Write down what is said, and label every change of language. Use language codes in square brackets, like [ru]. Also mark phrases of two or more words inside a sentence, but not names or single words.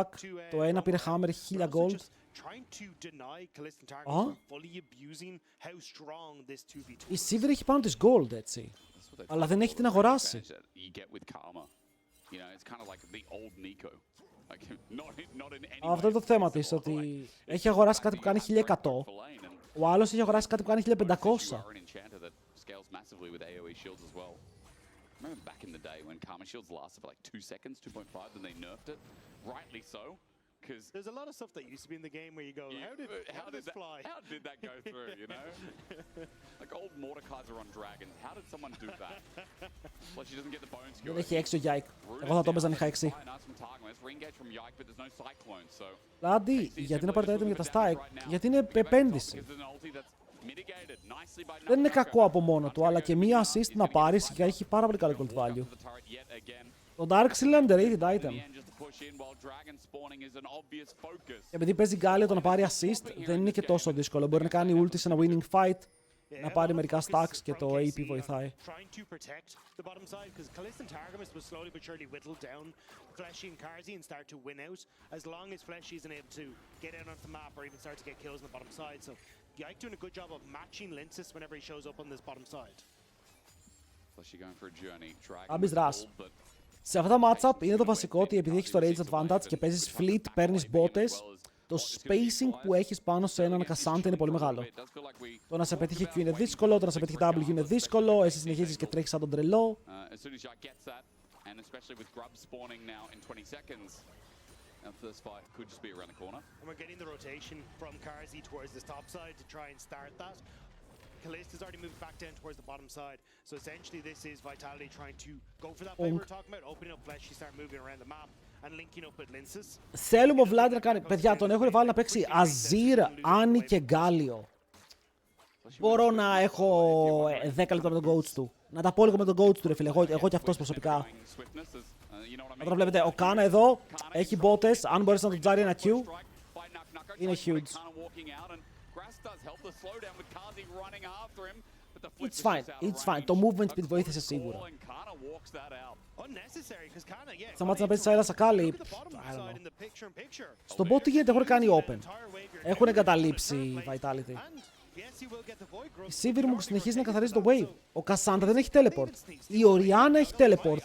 [el] Το ένα πήρε hammer 1000 gold. Η Sivir έχει πάνω της gold, έτσι. Αλλά δεν έχει την αγοράσει. Αυτό είναι το θέμα της, ότι έχει αγοράσει κάτι που κάνει 1100. Ο άλλος έχει αγοράσει κάτι που κάνει 1500. [en] Remember back in the day when Karma Shields lasted for like 2 seconds, 2.5, then they nerfed it? Rightly so, because there's a lot of stuff that used to be in the game where you go, how did this fly? How did that go through, you know? Like old Mordekaiser on Dragons, how did someone do that? Well, she doesn't get the bone skewer. [el] Δεν έχει έξω Yike. Εγώ θα το έπαιζα αν είχα έξι. Vladi, γιατί να πάρετε έτοιμο για τα stack? Γιατί είναι επένδυση. Δεν είναι κακό από μόνο του, αλλά και μία assist να πάρεις και έχει πάρα πολύ καλό [en] gold value. [el] Το Dark Seal είναι [en] underrated item. [el] Επειδή παίζει Galio το να πάρει assist δεν είναι και τόσο δύσκολο. Μπορεί να κάνει ulti σε ένα [en] winning fight, [el] να πάρει μερικά stacks και το AP βοηθάει. [en] Yike doing a good job of matching Linces whenever he shows up on this bottom side. [el] Άμπης Ras. Σε αυτά τα matchup είναι το βασικό ότι επειδή έχεις το [en] range advantage [el] και παίζεις fleet, παίρνεις μπότες, το spacing που έχεις πάνω σε έναν Cassandra είναι πολύ μεγάλο. Το να σε πετύχει Q είναι δύσκολο, το να σε πετύχει W είναι δύσκολο, εσύ συνεχίζεις και τρέχεις σαν τον τρελό. [en] First fight could just be around the corner. And we're getting the rotation from Karzi towards this top side to try and start that. Kalist has already moved back down towards the bottom side. So essentially this is Vitality trying to go for that play we were talking about, opening up Flesh, start moving around the map and linking up with Linces. [el] Θέλουμε ο Vladi να κάνει. Παιδιά, τον έχουν βάλει να παίξει Azir, Annie και Galio. Μπορώ να έχω 10 λεπτά με τον coach του. Να τα πω λίγο με τον coach του, ρε φίλε. Εγώ και αυτός προσωπικά. Τώρα βλέπετε, ο Κάνα εδώ έχει μπότες. Αν μπορείς να του τζάρει ένα Q, είναι huge. [en] It's fine, it's fine. [el] Το movement speed βοήθησε σίγουρα. Σταμάτησε να παίζει Σάιλα Σακάλι. Στο bot τι γίνεται, έχουν κάνει open. Έχουν εγκαταλείψει Vitality. Η Sivir μου συνεχίζει να καθαρίζει το wave. Ο Cassandra δεν έχει teleport. Η Orianna έχει teleport.